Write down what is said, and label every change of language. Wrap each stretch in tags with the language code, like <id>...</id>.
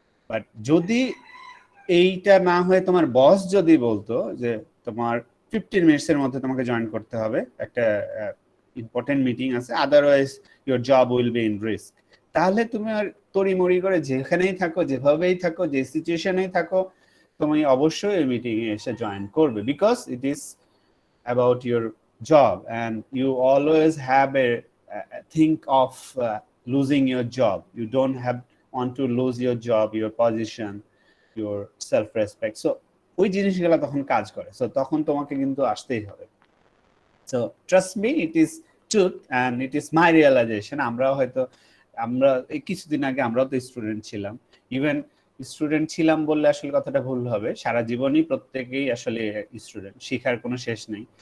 <bn>But যদি এইটা না হয়ে তোমার বস যদি বলতো যে তোমার 15 মিনিটসের মধ্যে তোমাকে জয়েন করতে হবে, একটা ইম্পর্টেন্ট মিটিং আছে,</bn> <en>otherwise your job will be in risk,</en> <bn>তাহলে তুমি আর তড়িমড়ি করে যেখানেই থাকো, যেভাবেই থাকো, যে সিচুয়েশনেই থাকো, তুমি অবশ্যই এই মিটিং এ এসে জয়েন করবে,</bn> <en>because it is about your job,</en> <bn>and you always have a think of losing your job.</bn> <en>You don't have want to lose your job, your position, your self respect.</en> <bn>So ওই জিনিসগুলো তখন কাজ করে, so তখন তোমাকে কিন্তু আসতেই হবে।</bn> <en>So trust me, it is truth and it is my realisation.</en> <bn>আমরা এই কিছুদিন আগে আমরাও তো স্টুডেন্ট ছিলাম। ইভেন স্টুডেন্ট ছিলাম বললে আসলে কথাটা ভুল হবে, সারা জীবনই প্রত্যেকেই আসলে স্টুডেন্ট, শেখার কোনো শেষ নেই।</bn>